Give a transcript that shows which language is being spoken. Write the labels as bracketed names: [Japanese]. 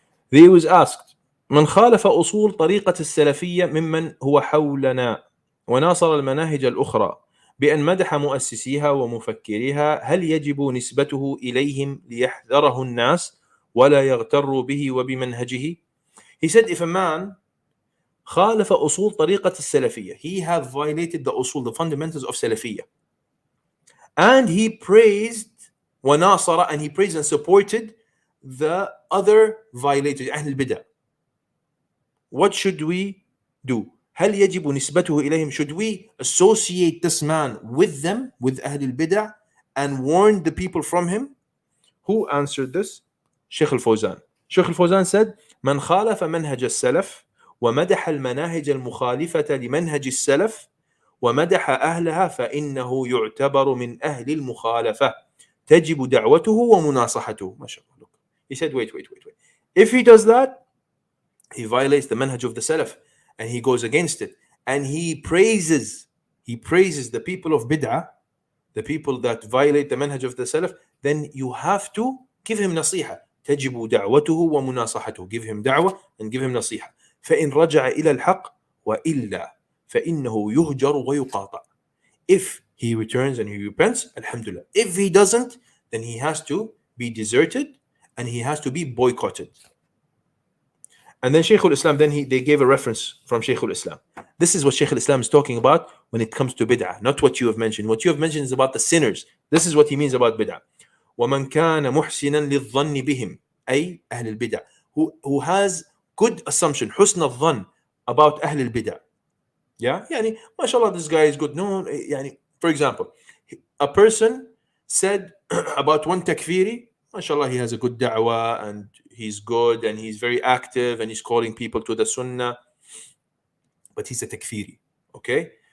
[English] He was asked, [Arabic] من خالف أصول طريقة السلفية ممن هو حولنا وناصر المناهج الأخرى بأن مدح مؤسسيها ومفكريها هل يجب نسبته إليهم ليحذره الناس ولا يغتروا به وبمنهجه? [English] He said, if a man [Arabic] خالف أصول طريقة السلفية, [English] he have violated the usul, the fundamentals of Salafiyya, and he praised وناصر, and he praised and supported the other violators, أهل البدع. What should we do? [Arabic] هل يجب نسبته إليهم? [English] Should we associate this man with them, with أهل البدع, and warn the people from him? Who answered this? Shaykh al-Fawzan. Shaykh al-Fawzan said, [Arabic] من خالف منهج السلف ومدح المناهج المخالفة لمنهج السلف ومدح أهلها فإنه يعتبر من أهل المخالفة تجب دعوته ومناصحته. ما شاء الله. [English] He said, wait. If he does that, he violates the manhaj of the Salaf, and he goes against it, and he praises the people of bid'ah, the people that violate the manhaj of the Salaf. Then you have to give him nasiha. [Arabic] تجب دعوته ومناصحته. [English] Give him da'wah and give him nasiha. [Arabic] فإن رجع إلى الحق وإلا فإنه يهجر ويقاطع. [English] If he returns and he repents, alhamdulillah. If he doesn't, then he has to be deserted and he has to be boycotted. And then Shaykh al-Islam, they gave a reference from Shaykh al-Islam. This is what Shaykh al-Islam is talking about when it comes to bid'ah, not what you have mentioned. What you have mentioned is about the sinners. This is what he means about bid'ah. [Arabic] وَمَنْ كَانَ مُحْسِنًا لِلظَّنِّ بِهِمْ أي أهل البدع, [English] who has good assumption, [Arabic] حسن الظن about أهل البدع. [English] Yeah, يعني ما شاء الله this guy is good. No, يعني, for example, a person said about one takfiri, mashallah, he has a good da'wah and he's good and he's very active and he's calling people to the sunnah, but he's a takfiri. Okay?